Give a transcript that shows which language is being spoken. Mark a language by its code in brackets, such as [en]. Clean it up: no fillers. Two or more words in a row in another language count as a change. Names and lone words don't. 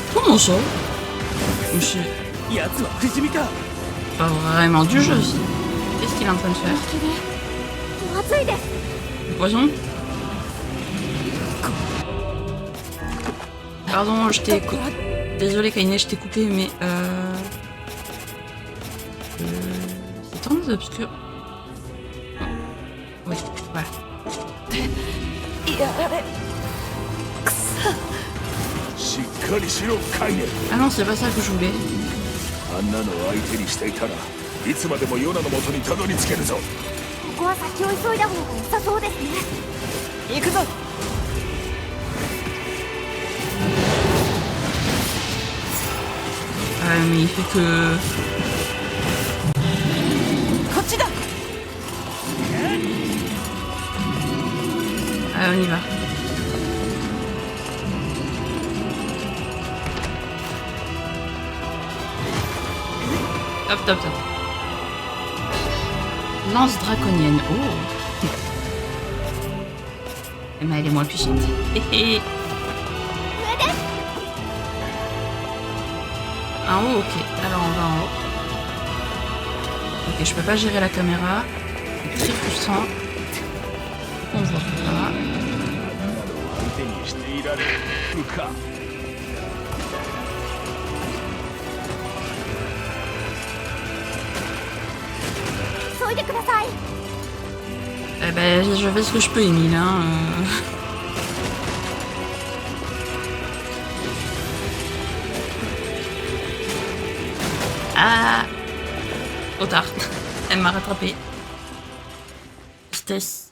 [fr] comment ça? C'est [ja] 奴は不死身か。 [fr] pas vraiment du jeu, ça. Qu'est-ce qu'il est en train de faire? [ja] きれまずいです [fr] Du poison? Pardon, je t'ai coupé. Désolé Kainé, je t'ai coupé, mais c'est très obscur. Oui, voilà. [ja] やられしっかりしろカイネ。 [fr] Ah non, c'est pas ça que je voulais. [ja] あんなの相手にしていたらいつまでもヨナの元にたどり着けるぞ。ここは先を急いだ方が良さそうですね行くぞ。 [fr] Mais il fait que... [ja] こっちだ。 [fr] Ah, on y va. Hop, top, top. Lance draconienne. Oh. Eh ben, elle est moins puissante. Hé hé. En haut, ok. Alors on va en haut. Ok, je peux pas gérer la caméra. C'est très frustrant. On voit pas. [ja] 相手にしていられるか。急いでください [fr] Eh ben, je fais ce que je peux, Emile. Hein. Ah! Trop tard. Elle m'a rattrapé. Tristesse.